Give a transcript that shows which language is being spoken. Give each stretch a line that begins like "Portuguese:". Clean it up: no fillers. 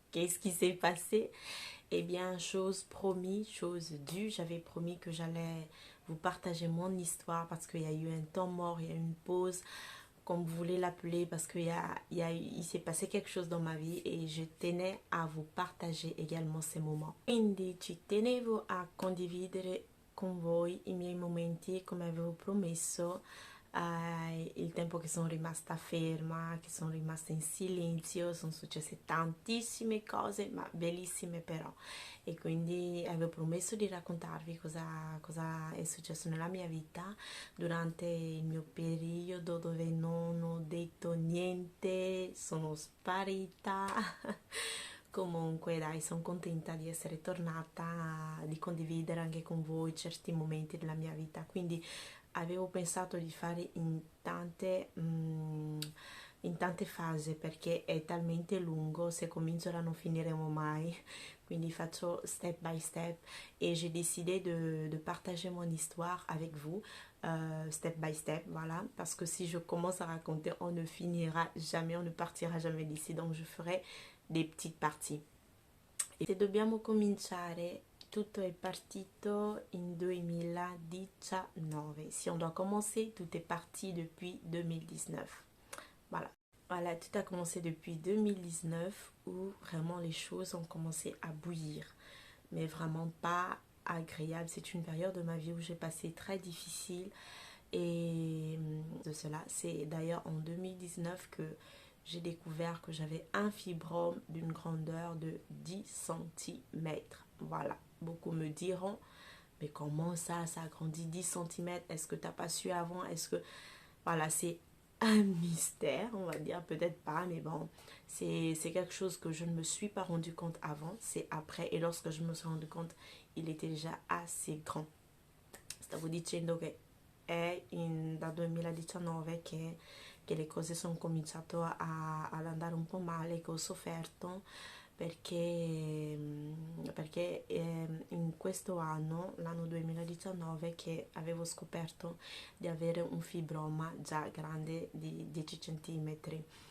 French: Qu'est-ce qui s'est passé? Eh bien, chose promis, chose due. J'avais promis que j'allais vous partager mon histoire parce qu'il y a eu un temps mort, il y a eu une pause, comme vous voulez l'appeler, parce il s'est passé quelque chose dans ma vie e je tenais a vous partager également ces moments.
Italian: Quindi ci tenevo a condividere con voi i miei momenti come avevo promesso, il tempo che sono rimasta ferma, che sono rimasta in silenzio, sono successe tantissime cose, ma bellissime però. E quindi avevo promesso di raccontarvi cosa è successo nella mia vita durante il mio periodo dove non ho detto niente, sono sparita. Comunque dai, sono contenta di essere tornata, di condividere anche con voi certi momenti della mia vita. Quindi avevo pensato di fare in tante fasi perché è talmente lungo, se comincio non finiremo mai. Quindi faccio
English: step by step
French: et j'ai décidé de partager mon histoire avec vous step by step, voilà, parce que si je commence à raconter, on ne finira jamais, on ne partira jamais d'ici, donc je ferai des petites parties.
Italian: E se dobbiamo cominciare, tutto è partito in 2019.
French: Si on doit commencer, tout est parti depuis 2019. Voilà. Voilà, tout a commencé depuis 2019 où vraiment les choses ont commencé à bouillir. Mais vraiment pas agréable. C'est une période de ma vie où j'ai passé très difficile. Et de cela, c'est d'ailleurs en 2019 que j'ai découvert que j'avais un fibrome d'une grandeur de 10 centimètres. Voilà, beaucoup me diront, mais comment ça a grandi 10 centimètres? Est-ce que tu n'as pas su avant? Est-ce que... Voilà, c'est un mystère, on va dire, peut-être pas, mais bon, c'est quelque chose que je ne me suis pas rendu compte avant, c'est après, et lorsque je me suis rendu compte, il était déjà assez grand.
Italian: Stavo dicendo che è dal 2019 che le cose sono cominciato ad andare un po' male, che ho sofferto perché in questo anno, l'anno 2019, che avevo scoperto di avere un fibroma già grande di 10 centimetri.